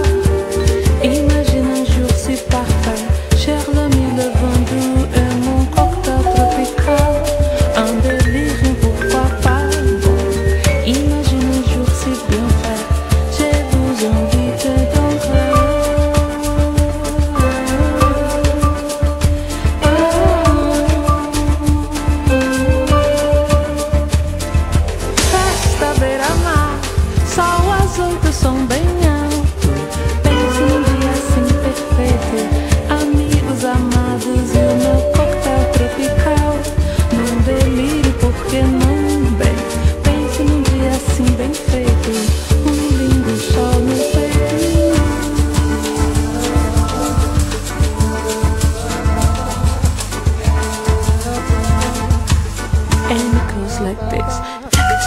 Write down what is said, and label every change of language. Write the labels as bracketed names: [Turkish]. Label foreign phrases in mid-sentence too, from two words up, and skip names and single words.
[French] Imagine un jour si parfait, cher l'ami, le vent doux et mon cocktail tropical. Un délire, pourquoi pas? Bon, imagine un jour si bien fait, je vous invite donc [Portuguese] festa beira-mar, sol azul do som bem alto. Pense num dia assim perfeito, amigos amados e o meu coquetel tropical. Num delírio, por que não? Bem, pense num dia assim bem feito, um lindo sol no peito. [English] And it goes like this.